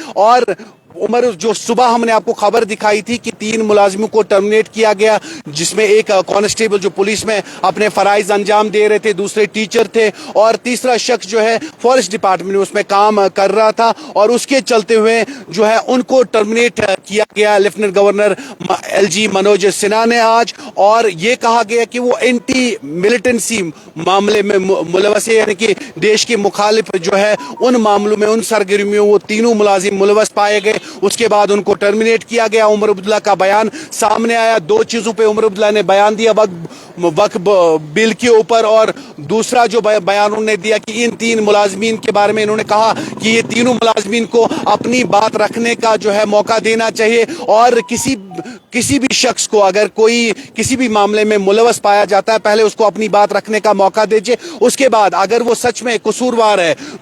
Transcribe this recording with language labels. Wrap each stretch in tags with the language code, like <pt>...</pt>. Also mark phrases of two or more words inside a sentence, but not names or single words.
<ur>اور عمر جو صبح ہم نے آپ کو خبر دکھائی تھی کہ 3 ملازموں کو ٹرمینیٹ کیا گیا، جس میں ایک کانسٹیبل جو پولیس میں اپنے فرائض انجام دے رہے تھے، دوسرے ٹیچر تھے، اور تیسرا شخص جو ہے فارسٹ ڈپارٹمنٹ میں اس میں کام کر رہا تھا، اور اس کے چلتے ہوئے جو ہے ان کو ٹرمینیٹ کیا گیا لیفٹیننٹ گورنر ایل جی منوج سنہا نے آج۔ اور یہ کہا گیا کہ وہ اینٹی ملیٹنسی معاملے میں ملوث ہے، یعنی کہ دیش کے مخالف جو ہے ان معاملوں میں، ان سرگرمیوں وہ تینوں ملازم ملوث پائے گئے، اس کے بعد ان کو ٹرمینیٹ کیا گیا۔ عمر عبداللہ کا بیان سامنے آیا، 2 چیزوں پہ عمر عبداللہ نے بیان دیا، وقف بل کے اوپر، اور دوسرا جو بیان انہوں نے دیا کہ ان 3 ملازمین کے بارے میں انہوں نے کہا کہ یہ تینوں ملازمین کو اپنی بات رکھنے کا جو ہے موقع دینا چاہیے، اور کسی بھی شخص کو اگر کوئی کسی بھی معاملے میں ملوث پایا جاتا ہے، پہلے اس کو اپنی بات رکھنے کا موقع دیجیے، اس کے بعد اگر وہ سچ میں قصوروار ہے،</ur>